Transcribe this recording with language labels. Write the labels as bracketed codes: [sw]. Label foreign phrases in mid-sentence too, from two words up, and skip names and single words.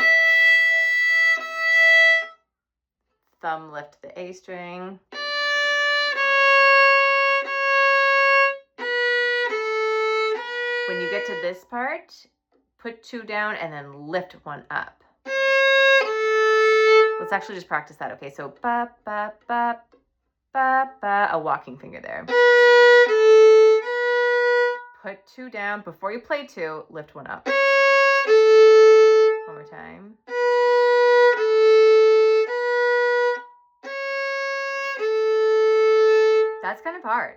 [en] Thumb lift the A string. When you get to this part, put 2 down and then lift 1 up. Let's actually just practice that, okay? So ba, ba, ba, ba, ba, a walking finger there. Put 2 down. Before you play 2, lift 1 up. One more time. That's kind of hard.